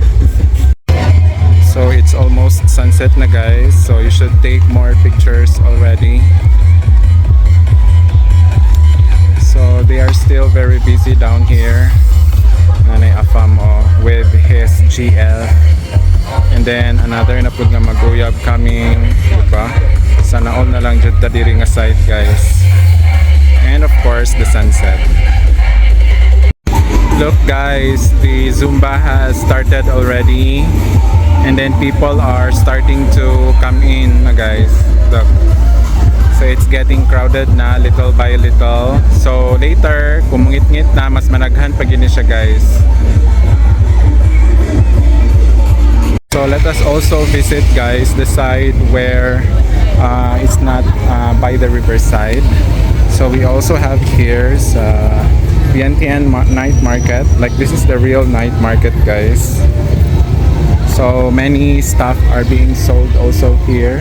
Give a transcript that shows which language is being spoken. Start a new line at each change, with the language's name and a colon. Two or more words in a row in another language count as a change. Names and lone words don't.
English: So it's almost sunset
Filipino: na, guys.
English: So you should take more pictures already. So they are still very busy down here. Nanay Afamo with his GL. And then another
Cebuano: na pud nga maguyab
English: coming, diba?
Cebuano: Sana all na lang jud ta diri nga side, guys.
English: And of course the sunset. Look, guys, the Zumba has started already. And then people are starting to come in na, guys. Look. So it's getting crowded na little by little. So later,
Cebuano: kung mungit-ngit na, mas managhan pag yun siya, guys.
English: So let us also visit, guys, the side where it's not by the riverside. So we also have here Vientiane night market. Like, this is the real night market, guys. So many stuff are being sold also here.